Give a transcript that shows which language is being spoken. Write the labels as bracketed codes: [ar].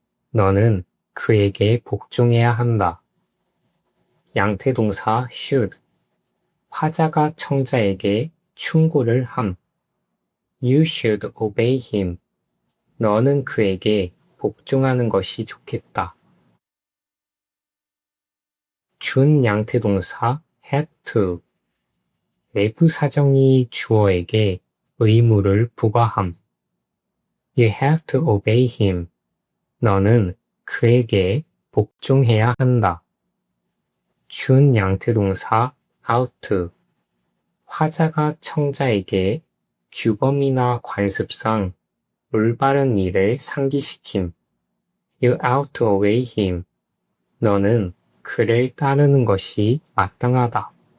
[ko] 너는 그에게 복종해야 한다. 양태동사 should. 화자가 청자에게 충고를 함. [en] You should obey him. [ko] 너는 그에게 복종하는 것이 좋겠다. 준양태동사 had to. 외부 사정이 주어에게 의무를 부과함. [en] You have to obey him. [ko] 너는 그에게 복종해야 한다. 준양태동사 ought to. 화자가 청자에게 규범이나 관습상 올바른 일을 상기시킴. [en] You ought to obey him. [ko] 너는 그를 따르는 것이 마땅하다.